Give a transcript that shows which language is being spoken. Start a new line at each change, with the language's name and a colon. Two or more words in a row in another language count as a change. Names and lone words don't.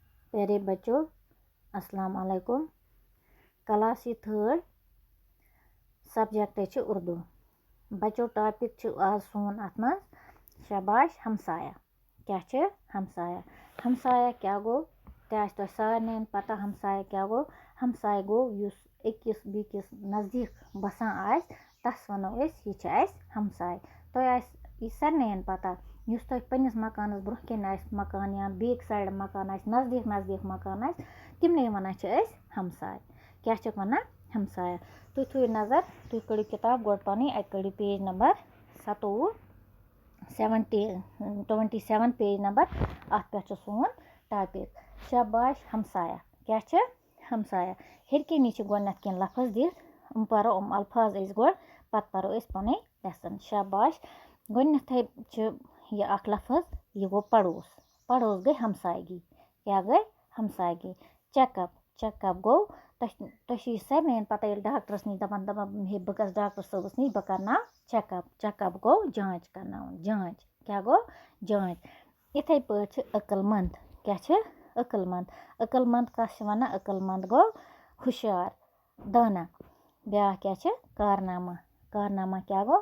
Urdu: پیارے بچوں، السلام علیکم.
English: class third subject
Urdu: उर्दू।
Kashmiri: بچوں ٹاپک آز سون اتھ منز شاباش ہمسایہ. کیا ہمسایہ؟ ہمسایہ کیا گو? تہٕ سارے پتہ ہمسایہ کیا گو? ہمسایہ گو یُس اکِس بِکِس نزدیک بسان آس تس ونو یہ ہمسایہ. تہٕ یہ سارے پتہ یُس تہٕ پننِس مکانس برونہہ کُن مکان یا
English: back side
Kashmiri: مکان نزدیک نزدیک مکان تِمن ونان ہمسایہ. کیا ونان؟ ہمسایہ۔ تُہۍ تھاو نظر، تُہۍ کڈِو کتاب گوڈ پن اَتھ کڈِو
English: page number 27 page number
Kashmiri: اَتھ پہ سون ٹاپک شاباش ہمسایہ. کیا ہمسایہ? ہیرکہ نیچے گوڈنتھ کن لفظ دِکھ پرِو الفاظ گوڈ پتہٕ پرِو پن لیسن. شاباش گوڈنتھ یہ لفظ یہ گو پڑوس. پڑوس گئی ہمسائیگی۔ کیا گئی؟ ہمسائیگی. چیک اپ، چیک اپ گو تہٕ سارے پتہ ڈاکٹرس نِش دپان دپان ہے بہٕ گس ڈاکٹر صابس نِش بہٕ کرنہ چیک اپ. چیک اپ گو جانچ کرنا۔ جانچ کیا گو؟ جانچ. یتھ پہ عقلمند۔ کیا عقلمند? عقلمند کس ون؟ عقلمند گو ہوشیار، دانا. بیاکھ کیا؟ کارنامہ۔ کارنامہ کیا گو?